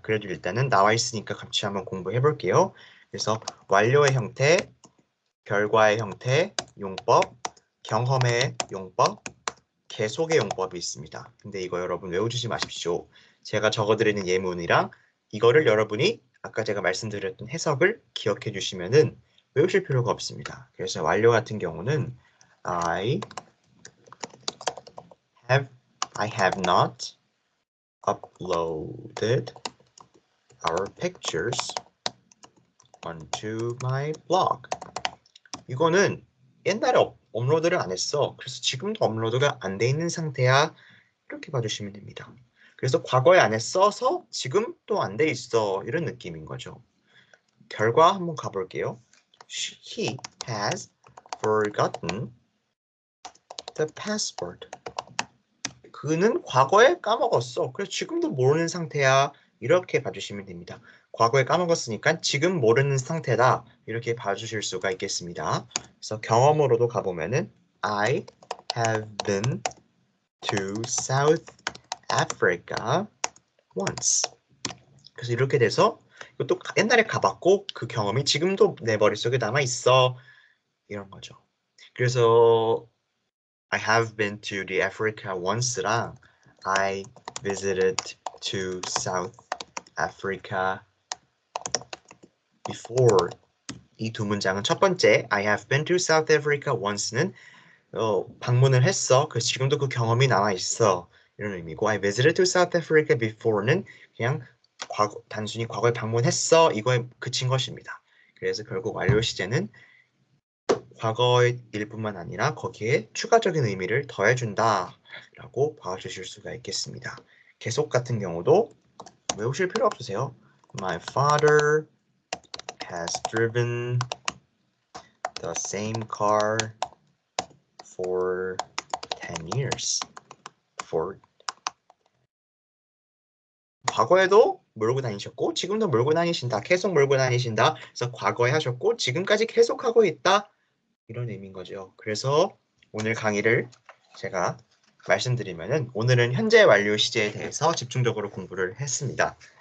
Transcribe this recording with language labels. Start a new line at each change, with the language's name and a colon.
Korean: 그래도 일단은 나와 있으니까 같이 한번 공부해 볼게요. 그래서 완료의 형태, 결과의 형태, 용법, 경험의 용법, 계속의 용법이 있습니다. 근데 이거 여러분 외워주지 마십시오. 제가 적어드리는 예문이랑 이거를 여러분이 아까 제가 말씀드렸던 해석을 기억해 주시면은 외우실 필요가 없습니다. 그래서 완료 같은 경우는
English: I have not uploaded our pictures onto my blog.
Korean: 이거는 옛날에 업로드를 안 했어. 그래서 지금도 업로드가 안 돼 있는 상태야. 이렇게 봐주시면 됩니다. 그래서 과거에 안 했어서 지금 또 안 돼 있어. 이런 느낌인 거죠. 결과 한번 가볼게요.
English: He has forgotten the password.
Korean: 그는 과거에 까먹었어. 그래서 지금도 모르는 상태야. 이렇게 봐주시면 됩니다. 과거에 까먹었으니까 지금 모르는 상태다. 이렇게 봐주실 수가 있겠습니다. 그래서 경험으로도 가보면은
English: I have been to South Africa once.
Korean: 그래서 이렇게 돼서 이것도 옛날에 가봤고 그 경험이 지금도 내 머릿속에 남아 있어. 이런 거죠.
English: 그래서 I have been to the Africa once랑 I visited to South Africa before
Korean: 이 두 문장은 첫 번째
English: I have been to South Africa once는
Korean: 방문을 했어. 그래서 지금도 그 경험이 남아 있어. 이런 의미고
English: I visited to South Africa before
Korean: 는 그냥 단순히 과거에 방문했어. 이거에 그친 것입니다. 그래서 결국 완료 시제는 과거의 일뿐만 아니라 거기에 추가적인 의미를 더해준다 라고 봐주실 수가 있겠습니다. 계속 같은 경우도 외우실 필요 없으세요.
English: My father has driven the same car for 10 years.
Korean: 과거에도 몰고 다니셨고 지금도 몰고 다니신다. 계속 몰고 다니신다. 그래서 과거에 하셨고 지금까지 계속하고 있다. 이런 의미인 거죠. 그래서 오늘 강의를 제가 말씀드리면은 오늘은 현재 완료 시제에 대해서 집중적으로 공부를 했습니다.